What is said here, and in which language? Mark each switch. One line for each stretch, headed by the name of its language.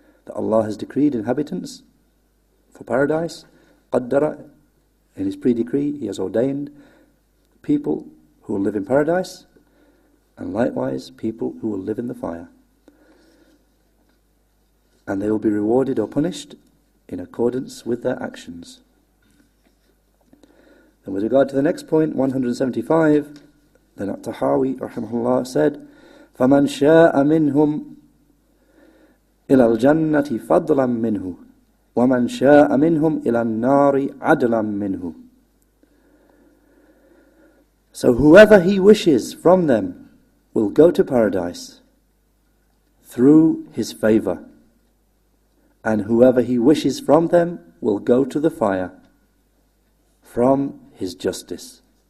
English: That Allah has decreed inhabitants for paradise, qaddara, in His pre-decree, He has ordained people who will live in paradise, and likewise people who will live in the fire. And they will be rewarded or punished in accordance with their actions. And with regard to the next point, 175, then at-Tahaawee rahimahullah said,
Arabic: فَمَنْ شَاءَ مِنْهُمْ إِلَى الْجَنَّةِ فَضْلًا مِنْهُ وَمَنْ شَاءَ مِنْهُمْ إِلَى النَّارِ عَدْلًا مِنْهُ.
English: So whoever He wishes from them will go to paradise through His favour, and whoever He wishes from them will go to the fire from His justice.